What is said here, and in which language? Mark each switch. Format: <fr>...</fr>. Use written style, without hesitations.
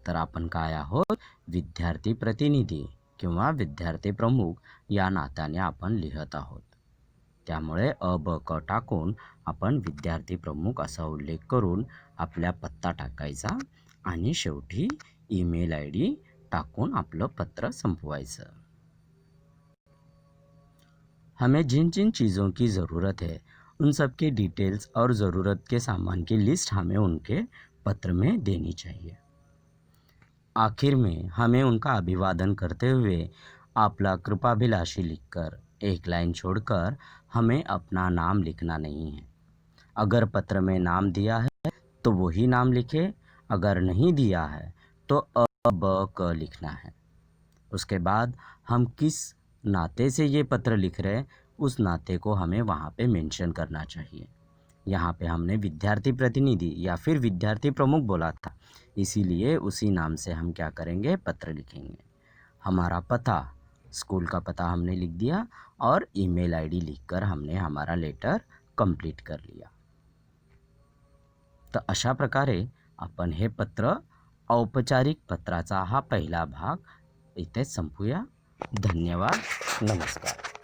<mr>तर आपण काय आहोत, विद्यार्थी प्रतिनिधी किंवा विद्यार्थी प्रमुख या नात्याने आपण लिहत आहोत. त्यामुळे अ ब क टाकून आपण विद्यार्थी प्रमुख असा उल्लेख करून आपल्या पत्ता टाकायचा आणि शेवटी ईमेल ID टाकून आपलं पत्र संपवायचं.</mr> <hi>हमें जिन जिन चीज़ों की ज़रूरत है उन सब के डिटेल्स और ज़रूरत के सामान की लिस्ट हमें उनके पत्र में देनी चाहिए. आखिर में हमें उनका अभिवादन करते हुए आपला कृपाभिलाषी लिखकर एक लाइन छोड़कर हमें अपना नाम लिखना नहीं है. अगर पत्र में नाम दिया है तो वही नाम लिखे, अगर नहीं दिया है तो अ ब क लिखना है. उसके बाद हम किस नाते से ये पत्र लिख रहे हैं उस नाते को हमें वहाँ पे मेंशन करना चाहिए. यहाँ पे हमने विद्यार्थी प्रतिनिधि या फिर विद्यार्थी प्रमुख बोला था, इसीलिए उसी नाम से हम क्या करेंगे, पत्र लिखेंगे. हमारा पता, स्कूल का पता हमने लिख दिया और ईमेल ID लिखकर हमने हमारा लेटर कंप्लीट कर लिया.</hi> <mr>तर अशा प्रकारे आपण हे पत्र, औपचारिक पत्राचा हा पहिला भाग इथे संपूया. धन्यवाद. नमस्कार.</mr>